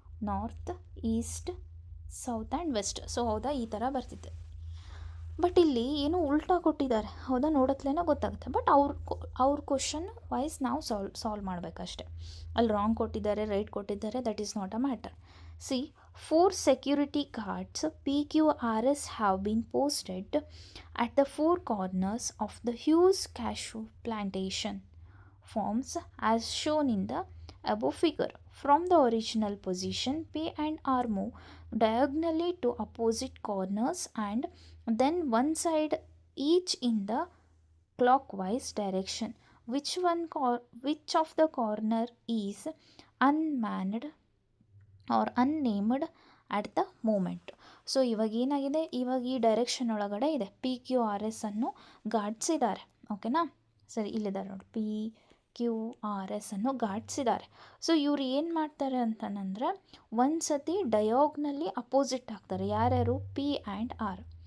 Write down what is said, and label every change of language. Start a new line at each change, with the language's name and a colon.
English: North, east, south and west.
Kannada: So ಹೌದಾ, ಈ ಥರ ಬರ್ತಿದೆ. ಬಟ್ ಇಲ್ಲಿ ಏನೋ ಉಲ್ಟಾ ಕೊಟ್ಟಿದ್ದಾರೆ, ಹೌದಾ? ನೋಡತ್ಲೇನೋ ಗೊತ್ತಾಗುತ್ತೆ. ಬಟ್ ಅವ್ರ ಕ್ವಶನ್ ವೈಸ್ ನಾವು ಸಾಲ್ವ್ ಮಾಡಬೇಕಷ್ಟೆ. ಅಲ್ಲಿ ರಾಂಗ್ ಕೊಟ್ಟಿದ್ದಾರೆ, ರೈಟ್ ಕೊಟ್ಟಿದ್ದಾರೆ,
English: That is not a matter. See, 4 security guards PQRS have been posted at the 4 corners of the huge cashew plantation farms as shown in the above figure. From the original position, P and R move diagonally to opposite corners and then one side each in the clockwise direction. Which of the corner is unmanned or unnamed at the moment?
Kannada: So ಇವಾಗ ಏನಾಗಿದೆ? ಇವಾಗ ಈ direction ಒಳಗಡೆ ಇದೆ, PQRS ಅನ್ನು ಗಾಡ್ಸಿದ್ದಾರೆ. ಓಕೆನಾ? ಸರಿ, ಇಲ್ಲಿದ್ದಾರೆ ನೋಡಿ, PQRS ಅನ್ನು ಗಾಡ್ಸಿದ್ದಾರೆ. ಸೊ ಇವ್ರು ಏನು ಮಾಡ್ತಾರೆ ಅಂತಂದರೆ ಒಂದು ಸತಿ ಡಯಾಗ್ನಲ್ಲಿ ಅಪೋಸಿಟ್ ಆಗ್ತಾರೆ. ಯಾರ್ಯಾರು? P and R.